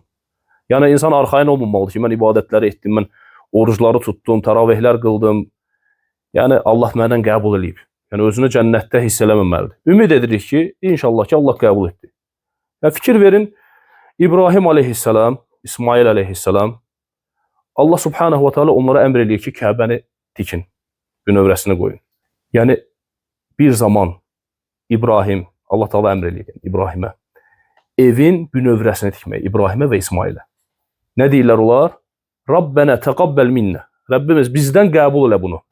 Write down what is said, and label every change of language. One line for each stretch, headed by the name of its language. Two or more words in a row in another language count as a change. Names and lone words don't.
Azerbaijani: Yəni insan arxayın olmamalıdır ki, mən ibadətləri etdim, mən orucları tutdum, təravihlər qıldım. Yəni Allah məndən qəbul eləyib. Yəni özünü cənnətdə hiss eləməməlidir. Ümid edirik ki, inşallah ki, Allah qəbul etdi. Və fikir verin, İbrahim aleyhisselam, İsmail aleyhisselam, Allah
Arabic: سبحانه وتعالى
Azerbaijani: onlara əmr eləyir ki, Kəbəni tikin, bünövrəsini qoyun. Yəni bir zaman İbrahim, Allah Teala əmr eləyir İbrahimə, evin bünövrəsini tikmək, İbrahimə və İsmailə. Nə deyirlər onlar?
Arabic: رَبَّنَا تَقَبَّلْ مِنَّا.
Azerbaijani: Rəbbimiz bizdən qəbul elə bunu.